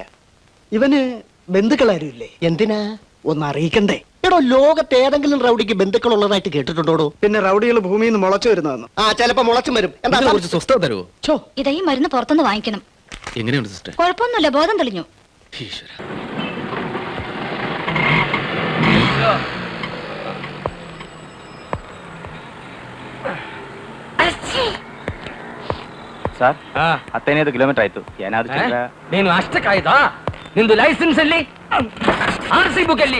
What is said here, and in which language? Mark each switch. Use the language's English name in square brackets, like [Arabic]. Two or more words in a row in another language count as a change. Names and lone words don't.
[Malayalam] ഇവന് ബന്ധുക്കളാരും ഇല്ലേ? എന്തിനാ? ഒന്ന് അറിയിക്കണ്ടേ? എടോ, ലോകത്ത് ഏതെങ്കിലും റൗഡിക്ക് ബന്ധുക്കൾ ഉള്ളതായിട്ട് കേട്ടിട്ടുണ്ടോ? പിന്നെ റൗഡികൾ ഭൂമിയിൽ നിന്ന് മുളച്ചു വരുന്നതെന്ന്. ആ, ചിലപ്പോ മുളച്ചും വരും. എന്താ ഇതിനെ കുറിച്ച് സ്വസ്ഥത തരുമോ? ഇതാ ഈ മരുന്ന് പുറത്തുനിന്ന് വാങ്ങിക്കണം. എങ്ങനെയുണ്ട് സിസ്റ്റർ? കുഴപ്പമൊന്നുമില്ല, ബോധം തെളിഞ്ഞു. ഈശ്വര. [Kannada] ಸರ್ 15 ಕಿಲೋಮೀಟರ್ ಆಯ್ತು. ಏನಾದ್ರು ನೀನು ಅಷ್ಟಕ್ಕಾಯ್ತಾ? ನಿಂದು ಲೈಸೆನ್ಸ್ ಎಲ್ಲಿ? RC ಬುಕ್ ಎಲ್ಲಿ?